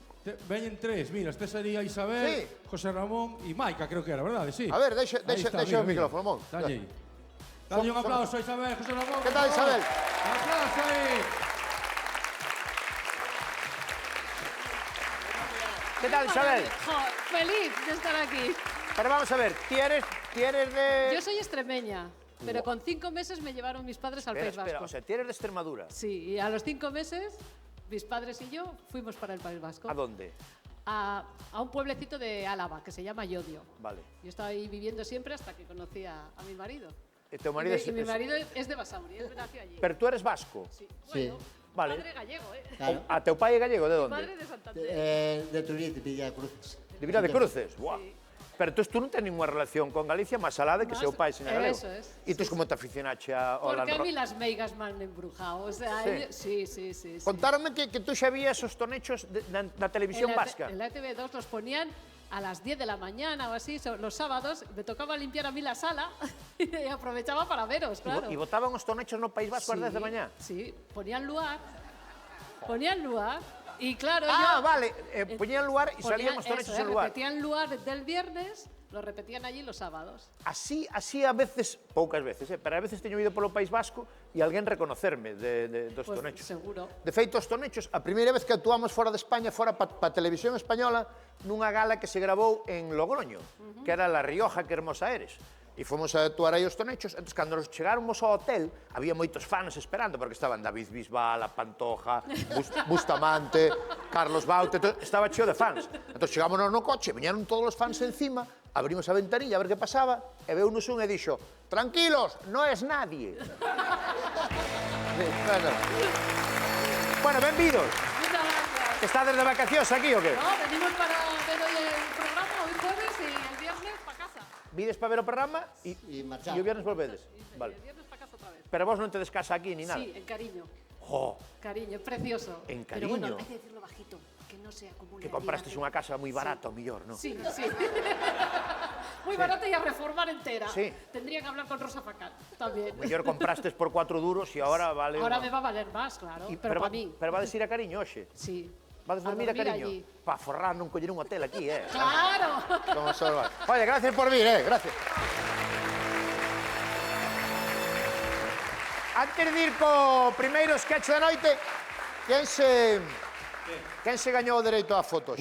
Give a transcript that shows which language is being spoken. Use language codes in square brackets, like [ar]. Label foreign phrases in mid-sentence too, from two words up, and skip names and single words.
[gl] Veñen tres, mira, este sería Isabel, José Ramón e Maica, creo que era, verdade? [es] Sí. [gl] A ver, deixa o micrófono, Mon. Dalle un aplauso a Isabel, José Ramón. Que tal, Isabel? Un aplauso aí. Que tal, Isabel? [es] Feliz de estar aquí. [gl] Pero vamos a ver, ¿ti eres de...? [es] Yo soy extremeña, pero con 5 meses me llevaron mis padres al País Vasco. Espera, o sea, ¿ti eres de Extremadura? Sí, y a los 5 meses, mis padres y yo fuimos para el País Vasco. ¿A dónde? A un pueblecito de Álava, que se llama Llodio. Vale. Yo estaba ahí viviendo siempre hasta que conocí a mi marido. ¿Tu marido Y mi marido es de Basauri, él nació allí. Pero tú eres vasco? Sí. Sí. Bueno, Vale. padre gallego, ¿eh? Claro. [gl] A teu pai é gallego, de onde? [es] Padre de Santander. De Turín, de Villa Cruces. [gl] De Vila de Cruces? Buah. Pero tú non tens ninguna relación con Galicia, máis alá de que [es] Más- [gl] seu pai seña galego. [es] eso es. [gl] E tú como te aficionache ao [es] Porque a [gl] Land [es] mí [gl] Rover? [es] las meigas me han embrujado. O sea, Sí. sí. [gl] Contáronme que tú xa vías os tonechos na televisión vasca. [es] En la TV2 los ponían a las 10 de la mañana o así, los sábados. Me tocaba limpiar a mí la sala y aprovechaba para veros, claro. [gl] E botaban os tonechos no País Vasco ás 10 de mañá? [es] Sí, ponían lugar. Y claro, [gl] Vale, poñían lugar e salían os tonechos en lugar. [es] repetían lugar del viernes, lo repetían allí los sábados. [gl] Así a veces, poucas veces, pero a veces teño ido polo País Vasco e alguén reconocerme dos [es] Pues [gl] tonechos. [es] seguro. [gl] De feito, os tonechos, a primeira vez que actuamos fora de España, fora pa televisión española, nunha gala que se grabou en Logroño, que era La Rioja, [es] que hermosa eres. [gl] E fomos a actuar aí os tonechos, entón, cando nos chegáramos ao hotel, había moitos fans esperando, porque estaban David Bisbal, a Pantoja, Bustamante, Carlos Baute, estaba cheo de fans. Entón, chegámonos no coche, viñeron todos os fans encima, abrimos a ventanilla a ver que pasaba, e veunos un e dixo, tranquilos, [es] no es nadie. [gl] Bueno, benvidos. [es] Muchas gracias. [gl] Estades de vacacións aquí o que? [es] No, venimos para ver hoy el programa, hoy jueves y el viernes para casa. [gl] Vides para ver o programa e marchar. o viernes volvedes. [es] Y Vale. el viernes para casa otra vez. [gl] Pero vos non tedes casa aquí ni nada. [es] Sí, en cariño. Jo, Cariño, precioso. En Pero bueno, cariño. hay que decirlo bajito, que no se acumule. [gl] que compraste unha casa moi barata, o millor, non? [es] Sí. Muy barata y a reformar entera. Sí. Tendría que hablar con Rosa Facán también. [gl] O mellor comprastes por 4 duros e agora vale... [es] Ahora me va a valer más, claro. Pero para mí. [gl] Pero va a decir a cariño, hoxe. [es] Sí. [gl] Vades A dormir, [es] dormir [gl] cariño? [es] allí. [gl] Pa forrar non coller un hotel aquí, [es] Claro. [gl] Como solo vai. Oye, gracias por vir, gracias. Antes de ir co primeiro sketch da noite, quen se gañou o dereito a fotos?